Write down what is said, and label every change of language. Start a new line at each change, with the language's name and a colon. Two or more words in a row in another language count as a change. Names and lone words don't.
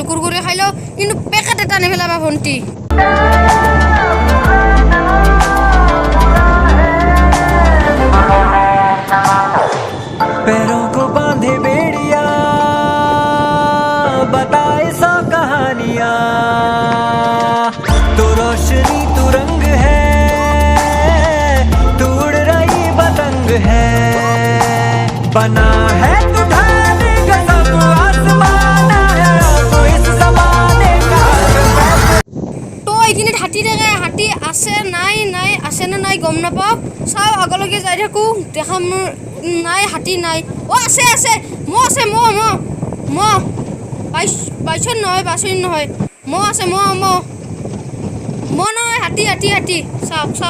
Assamese: কুৰকুৰি খাই লওঁ, কিন্তু পেকেট এটা নেপেলাবা ভণ্টি।
Hindi: पैरों को बांधे बेड़िया, बताए 100 कहानियां, तो रोशनी तू रंग है, तू उड़ रही पतंग है, बना है तू ढाले गजब आसमाना है, तू इस ज़माने का।
Assamese: তো এইখিনিত হাতী থাকে, হাতী আছে নাই গম নাপাওঁ। চাওঁ আগলৈকে যাই থাকোঁ, দেখা নাই হাতী নাই। আছে মহ আছে, মহ বাইচন নহয় মহ আছে, মহ নহয়, হাতী চাওক।